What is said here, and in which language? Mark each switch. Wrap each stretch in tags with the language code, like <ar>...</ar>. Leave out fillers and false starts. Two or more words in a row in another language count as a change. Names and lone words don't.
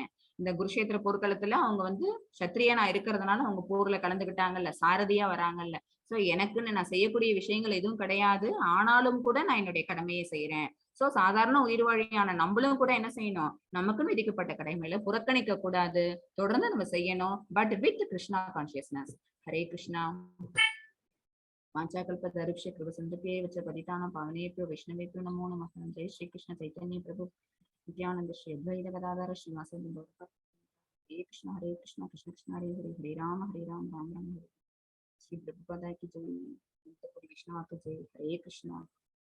<ta>இந்த குருஷேத்திர போர்க்களத்துல அவங்க வந்து சத்திரியனா இருக்கிறதுனால அவங்க போர்ல கலந்துக்கிட்டாங்கல்ல, சாரதியா வராங்கல்ல. சோ எனக்குன்னு நான் செய்யக்கூடிய விஷயங்கள் எதுவும் கிடையாது, ஆனாலும் கூட நான் என்னுடைய கடமையை செய்யறேன். சோ சாதாரண உயிர் வழியான நம்மளும் கூட என்ன செய்யணும், நமக்குன்னு விதிக்கப்பட்ட கடமையில புறக்கணிக்க கூடாது, தொடர்ந்து நம்ம செய்யணும்.</ta> <en>But with Krishna consciousness.</en> <sa>हरे कृष्ण. वाञ्छाकल्पतरुभ्यश्च कृपसिन्धुभ्येव च पतितानां पावनेभ्यो वैष्णवेभ्यो नमो नमः। जय श्री कृष्ण चैतन्य प्रभु नित्यानंद श्री अद्वैत गदाधर श्रीवासादि गौरभक्त। हरे कृष्ण कृष्ण कृष्ण हरे हरे, हरे राम राम राम हरे।</sa> <hi>श्री प्रभुपाद की जय, विष्णु की जय।</hi> <sa>हरे कृष्ण।</sa>